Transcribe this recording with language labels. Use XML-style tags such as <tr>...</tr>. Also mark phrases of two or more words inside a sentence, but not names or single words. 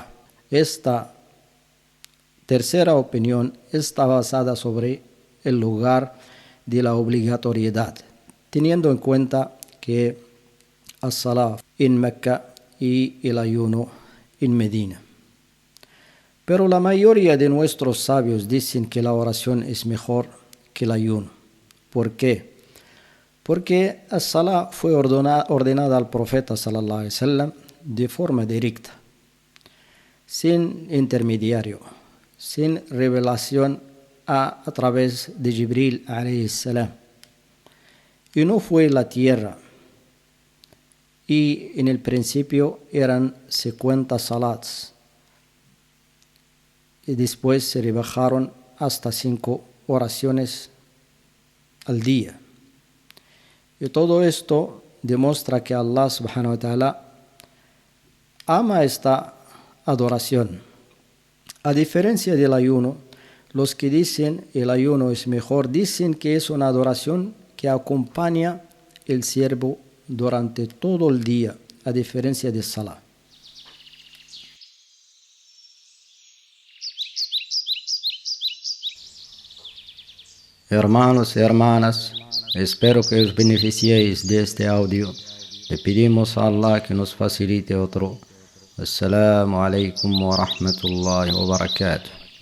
<es>Esta tercera opinión está basada sobre el lugar de la obligatoriedad, teniendo en cuenta que as-salah en Mecca y el ayuno en Medina. Pero la mayoría de nuestros sabios dicen que la oración es mejor que el ayuno. ¿Por qué? Porque as-salah fue ordenada al profeta</es> <ar>صلى الله عليه وسلم</ar> <es>de forma directa, sin intermediario, sin revelación a través de Jibril</es> <ar>عليه السلام.</ar> <es>Y no fue la tierra. Y en el principio eran 50 salats. Y después se rebajaron hasta 5 oraciones al día. Y todo esto demuestra que Allah</es> <ar>سبحانه وتعالى</ar> <es>ama esta adoración. A diferencia del ayuno, los que dicen el ayuno es mejor, dicen que es una adoración que acompaña el siervo durante todo el día, a diferencia de salah. Hermanos y hermanas, espero que os beneficiéis de este audio. Le pedimos a Allah que nos facilite otro.</es> <ar>السلام عليكم ورحمة الله وبركاته.</ar>